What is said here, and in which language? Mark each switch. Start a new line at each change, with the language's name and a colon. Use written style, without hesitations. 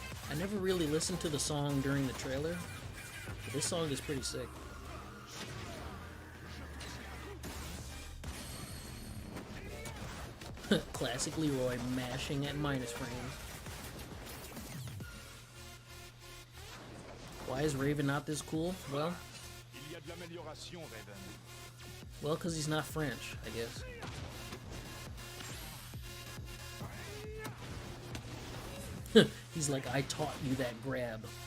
English: I never really listened to the song during the trailer, but this song is pretty sick. Classic Leroy mashing at minus frames. Why is Raven not this cool? Well,
French: Il y a de l'amélioration, Raven.
English: well, because he's not French, I guess. He's like, I taught you that grab.